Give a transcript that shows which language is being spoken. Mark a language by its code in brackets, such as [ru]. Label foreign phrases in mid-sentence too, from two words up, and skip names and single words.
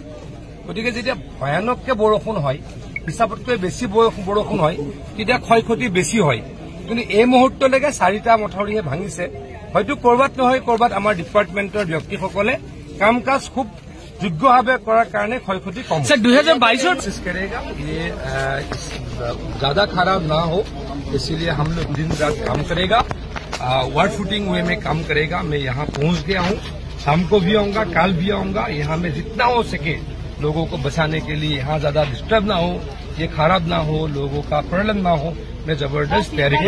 [as] গতিকে যেতিয়া ভয়ানককে বৰষুণ হয়, হিচাপতকৈ বেছি বৰষুণ হয়, তেতিয়া ক্ষয়ক্ষতি বেছি হয়। কিন্তু এই মুহূৰ্তলৈকে 4টা মথাউৰিহে ভাঙিছে। হয়তো কৰবাত নহয় কৰবাত আমাৰ ডিপাৰ্টমেণ্টৰ ব্যক্তিসকলে কাম কাজ খুব যোগ্যভাৱে কৰাৰ কাৰণে ক্ষয়ক্ষতি কম। 2022 [hi] कोशिश करेगा ये ज्यादा खराब ना हो, इसीलिए हम लोग दिन रात काम करेगा, [en] war footing [hi] वे में काम करेगा। मैं यहाँ पहुंच गया हूँ, शाम को भी आऊंगा, कल भी आऊंगा। यहाँ में जितना हो सके लोगों को बचाने के लिए, यहाँ ज्यादा डिस्टर्ब ना हो, ये खराब ना हो, लोगों का प्रॉब्लम ना हो, मैं जबरदस्त तैयारी कर।